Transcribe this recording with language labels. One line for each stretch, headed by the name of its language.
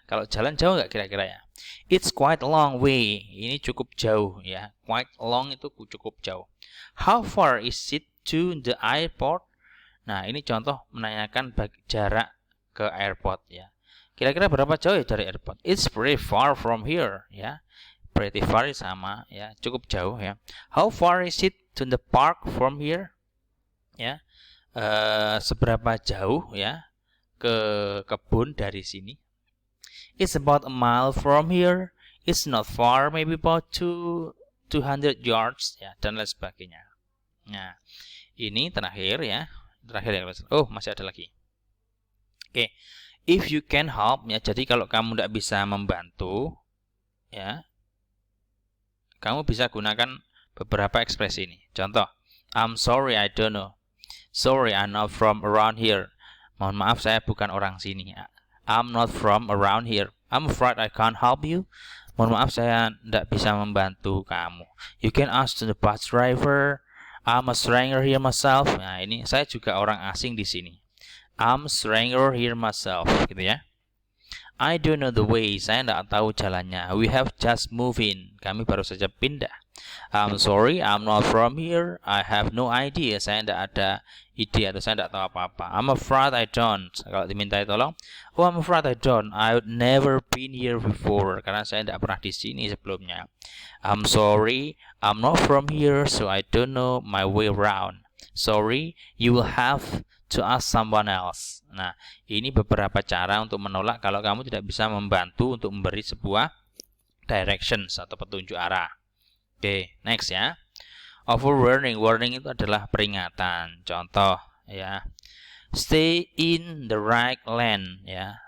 Indonesian: Kalau jalan jauh nggak kira-kira ya.
English: It's quite a long way.
Indonesian: Ini cukup jauh ya.
English: Quite long
Indonesian: itu cukup jauh.
English: How far is it to the airport?
Indonesian: Nah, ini contoh menanyakan jarak ke airport ya. Kira-kira berapa jauh ya dari airport?
English: It's pretty far from here ya. Pretty far
Indonesian: sama ya, cukup jauh ya.
English: How far is it to the park from here? Ya.
Indonesian: Seberapa jauh ya ke kebun dari sini?
English: It's about a mile from here. It's not far, maybe about 200 yards ya,
Indonesian: dan lain sebagainya. Nah, ini terakhir ya. Terakhir ya. Oh, masih ada lagi. Oke.
English: If you can help
Indonesian: ya, jadi kalau kamu tidak bisa membantu ya, kamu bisa gunakan beberapa ekspresi ini.
English: Contoh, I'm sorry I don't know. Sorry I'm not from around here.
Indonesian: Mohon maaf saya bukan orang sini.
English: I'm not from around here. I'm afraid I can't help you.
Indonesian: Mohon maaf saya tidak bisa membantu kamu.
English: You can ask the bus driver. I'm a stranger here myself.
Indonesian: Nah, ini saya juga orang asing di sini.
English: I'm a stranger here myself,
Indonesian: gitu ya.
English: I don't know the way.
Indonesian: Saya tidak tahu jalannya.
English: We have just moved in.
Indonesian: Kami baru saja pindah.
English: I'm sorry, I'm not from here. I have no idea.
Indonesian: Saya tidak ada ide atau saya tidak tahu apa-apa.
English: I'm afraid I don't.
Indonesian: Kalau diminta tolong,
English: oh I'm afraid I don't. I've never been here before.
Indonesian: Karena saya tidak pernah di sini sebelumnya.
English: I'm sorry, I'm not from here, so I don't know my way around. Sorry, you will have to ask someone else.
Indonesian: Nah, ini beberapa cara untuk menolak kalau kamu tidak bisa membantu untuk memberi sebuah directions atau petunjuk arah. Oke, next ya. Overwarning, warning itu adalah peringatan.
English: Contoh ya, stay in the right lane ya.